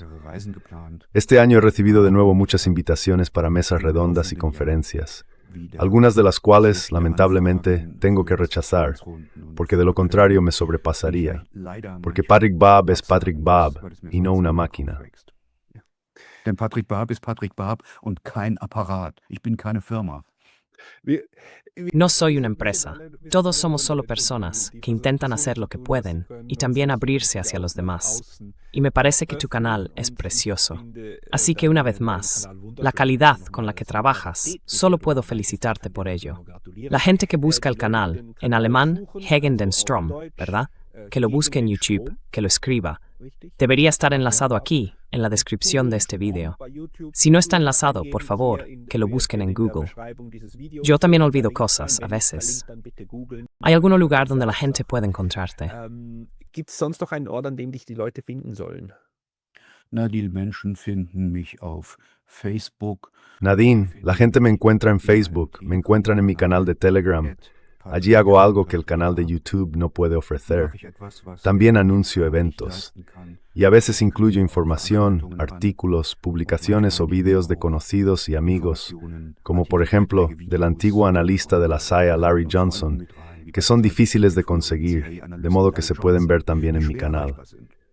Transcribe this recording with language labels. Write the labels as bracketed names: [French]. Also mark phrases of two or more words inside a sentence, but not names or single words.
[Spanish] Este año he recibido de nuevo muchas invitaciones para mesas redondas y conferencias, algunas de las cuales, lamentablemente, tengo que rechazar, porque de lo contrario me sobrepasaría, porque Patrick Baab es Patrick Baab y no una máquina. [German] Denn Patrick Baab ist Patrick Baab und kein Apparat. Ich bin keine Firma. [Spanish] No soy una empresa. Todos somos solo personas que intentan hacer lo que pueden y también abrirse hacia los demás. Y me parece que tu canal es precioso. Así que una vez más, la calidad con la que trabajas, solo puedo felicitarte por ello. La gente que busca el canal, en alemán, Hegen den Strom, ¿verdad? Que lo busque en YouTube, que lo escriba. Debería estar enlazado aquí, en la descripción de este vídeo. Si no está enlazado, por favor, que lo busquen en Google. Yo también olvido cosas, a veces. ¿Hay algún lugar donde la gente puede encontrarte? [German] Gibt es sonst noch einen Ort, an dem dich die Leute finden sollen? Na, die Menschen finden mich auf Facebook. [Spanish] Nadine, la gente me encuentra en Facebook, me encuentran en mi canal de Telegram. Allí hago algo que el canal de YouTube no puede ofrecer. También anuncio eventos. Y a veces incluyo información, artículos, publicaciones o videos de conocidos y amigos, como por ejemplo del antiguo analista de la SAIA Larry Johnson, que son difíciles de conseguir, de modo que se pueden ver también en mi canal.